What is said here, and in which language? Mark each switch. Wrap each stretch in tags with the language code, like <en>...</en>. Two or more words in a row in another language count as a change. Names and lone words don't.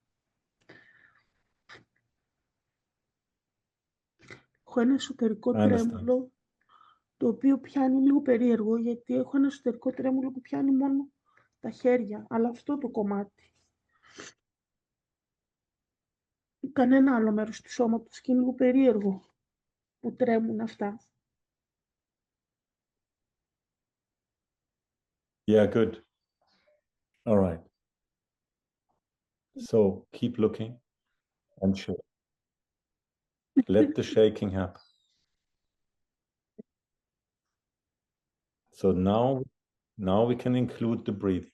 <el>Έχω ένα εσωτερικό τρέμουλο, το οποίο πιάνει λίγο περίεργο, γιατί έχω ένα εσωτερικό τρέμουλο που πιάνει μόνο τα χέρια, αλλά αυτό το κομμάτι. Κανένα άλλο μέρος του σώματος και είναι λίγο περίεργο που τρέμουν αυτά.</el> <en>Yeah, good. All right. So keep looking and shake. Let the shaking happen. So now we can include the breathing.</en>